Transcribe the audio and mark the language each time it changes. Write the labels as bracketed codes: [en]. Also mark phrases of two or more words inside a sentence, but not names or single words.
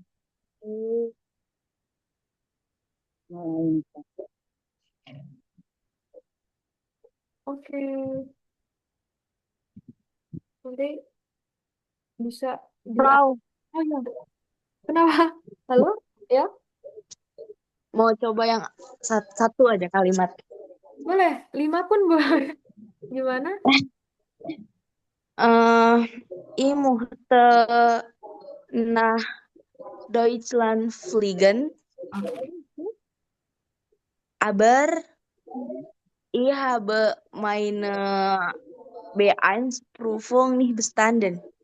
[id] Oke, nanti bisa di Frau, oh ya, kenapa? Halo? Ya, mau coba yang satu aja kalimat. boleh. 5 pun boleh. Gimana? [de] Ich möchte nach Deutschland fliegen, [id] Oke. [de] aber ich habe meine B1-Prüfung nicht bestanden.